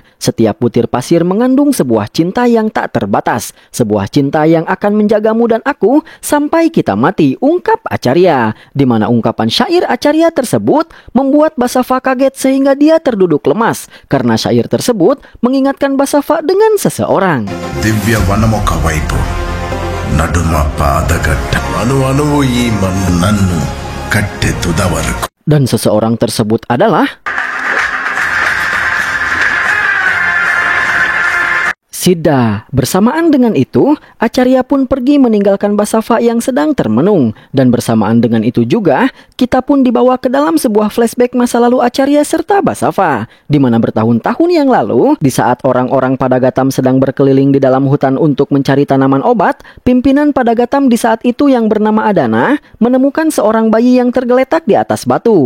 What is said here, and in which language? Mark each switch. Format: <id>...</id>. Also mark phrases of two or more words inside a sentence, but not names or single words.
<id>Setiap butir pasir mengandung sebuah cinta yang tak terbatas, sebuah cinta yang akan menjagamu dan aku sampai kita mati, ungkap Acarya. Di mana ungkapan syair Acarya tersebut membuat Basafa kaget sehingga dia terduduk lemas, karena syair tersebut mengingatkan Basafa dengan seseorang.</id> <te>Divya Vanamoka Waipu నడుమ పాదగట్ట అణువణువు ఈ మన్ను నన్ను కట్టె తుద వరకు.</te> <id>Dan seseorang tersebut adalah Siddha. Bersamaan dengan itu, Acarya pun pergi meninggalkan Basafa yang sedang termenung. Dan bersamaan dengan itu juga, kita pun dibawa ke dalam sebuah flashback masa lalu Acarya serta Basafa, di mana bertahun-tahun yang lalu, di saat orang-orang Padagatam sedang berkeliling di dalam hutan untuk mencari tanaman obat, pimpinan Padagatam di saat itu yang bernama Adana menemukan seorang bayi yang tergeletak di atas batu.</id>